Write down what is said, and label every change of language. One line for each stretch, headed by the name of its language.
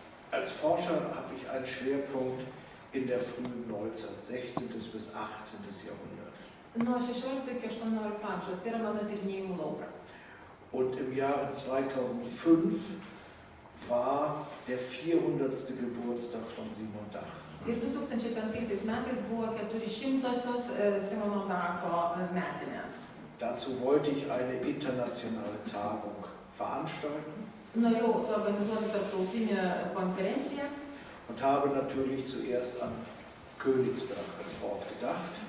German: Als Forscher habe ich einen Schwerpunkt in der frühen Neuzeit, 16. bis 18. Jahrhundert.
Lithuanian: Nuo 16 iki 18 amžiaus, tai yra mano tyrinėjimų laukas.
German: Und im Jahre 2005 war der 400. Geburtstag von Simon Dach.
Lithuanian: Ir 2005 metais buvo 400-osios Simono Dacho metinės.
German: Dazu wollte ich eine internationale Tagung veranstalten.
Lithuanian: Norėjau suorganizuoti tarptautinę konferenciją.
German: Und habe natürlich zuerst an Königsberg als Ort gedacht.